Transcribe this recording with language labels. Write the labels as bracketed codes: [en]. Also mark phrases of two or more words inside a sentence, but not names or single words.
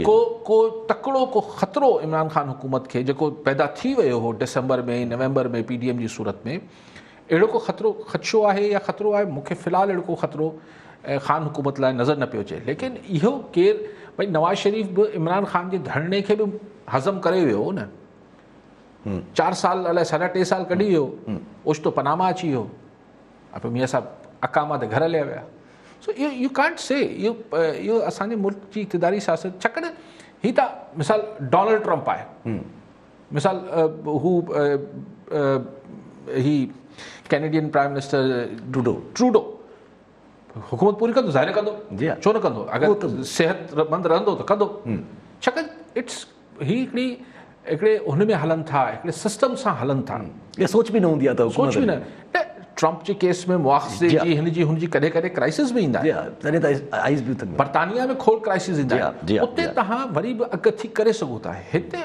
[sd] को तकिड़ो को ख़तरो इमरान ख़ान हुकूमत खे जेको पैदा थी वियो हो डिसंबर में नवंबर में PDM जी सूरत में, अहिड़ो को ख़दशो आहे या ख़तरो आहे, मूंखे फ़िलहालु अहिड़ो को ख़तरो ख़ान हुकूमत लाइ नज़र न पियो अचे। लेकिन इहो केरु भई नवाज़ शरीफ़ बि इमरान ख़ान जे धरणे खे बि हज़म करे वियो हो न, 4 साल अलाए 3.5 साल कढी वियो, ओचितो पनामा अची वियो, पोइ मियां साहब अकामा ते घर हलिया विया। सो [en] you can't say [sd] इहो असांजे मुल्क जी इक़्तिदारी सियासत, छाकाणि ही त मिसाल डोनाल्ड ट्रंप आहे, मिसाल हू ही [en] Canadian prime minister [sd] ट्रूडो हुकूमत पूरी कंदो, ज़ाहिर कंदो, छो न कंदो, अगरि सेहतमंद रहंदो त कंदो। छाकाणि ही हिकिड़े हुन में हलनि था, हिकिड़े सिस्टम सां हलनि था, सोच बि न हूंदी आहे त सोच बि न। ट्रंप जे केस में मुआख़ज़े जी हुनजी कॾहिं कॾहिं क्राइसिस बि ईंदा आहिनि, बर्तानिया में खोड़ क्राइसिस ईंदा आहिनि, उते तव्हां वरी बि अॻु थी करे सघो था, हिते